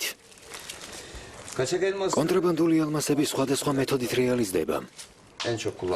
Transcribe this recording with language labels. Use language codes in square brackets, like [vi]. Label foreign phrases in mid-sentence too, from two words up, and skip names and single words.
[tr] kaçak elmas [ka] კონტრაბანდული ალმასები სხვადასხვა მეთოდით რეალიზდება. [tr] en çok kullanılan.